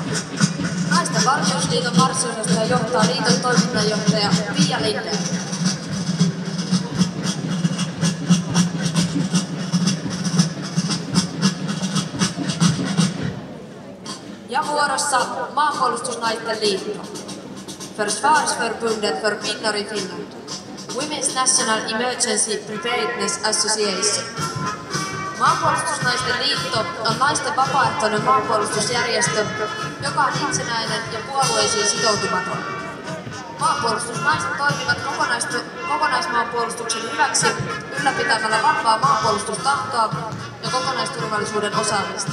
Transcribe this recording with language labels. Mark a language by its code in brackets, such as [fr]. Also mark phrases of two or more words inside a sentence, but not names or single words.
[fi] Naisten valmiusliiton marssiosastoja johtaa liiton toiminnanjohtaja Pia Lindell. Ja vuorossa Maanpuolustusnaisten liitto, [sv] Försvarsförbundet för kvinnor i Finland, [en] Women's National Emergency Preparedness Association. [fi] Maanpuolustusnaisten liitto on naisten vapaaehtoinen maanpuolustusjärjestö, joka on itsenäinen ja puolueisiin sitoutumaton. Maanpuolustusnaiset toimivat kokonaismaanpuolustuksen hyväksi ylläpitämällä vahvaa maanpuolustustahtoa ja kokonaisturvallisuuden osaamista.